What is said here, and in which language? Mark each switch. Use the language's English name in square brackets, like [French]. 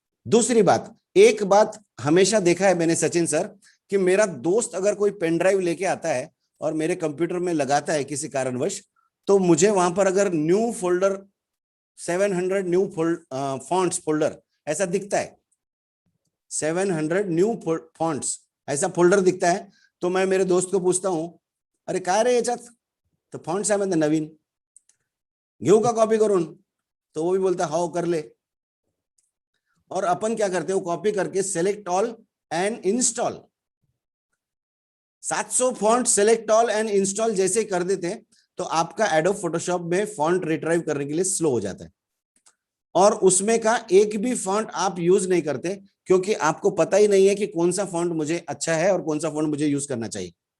[Hindi] दूसरी बात, एक बात हमेशा देखा है मैंने सचिन सर, कि मेरा दोस्त अगर कोई पेन ड्राइव लेके आता है और मेरे कंप्यूटर में लगाता है किसी कारणवश, तो मुझे वहां पर अगर new folder 700 new fonts folder ऐसा दिखता है, 700 न्यू फॉन्ट्स ऐसा फोल्डर दिखता है, तो मैं मेरे दोस्त को पूछता हूं, [Marathi] अरे काय रे याच्यात? तो फॉन्ट्स आहे म्हणते नवीन, घेऊ का कॉपी करून? [Hindi] तो वो भी बोलता हाउ कर ले। और अपन क्या करते हैं, वो कॉपी करके select all and install, 700 font select all and install जैसे ही कर देते हैं तो आपका एडोब फोटोशॉप में फॉन्ट रिट्राइव करने के लिए स्लो हो जाता है, और उसमें का एक भी फॉन्ट आप यूज नहीं करते क्योंकि आपको पता ही नहीं है कि कौन सा फॉन्ट मुझे अच्छा है और कौन सा फॉन्ट मुझे यूज करना चाहिए।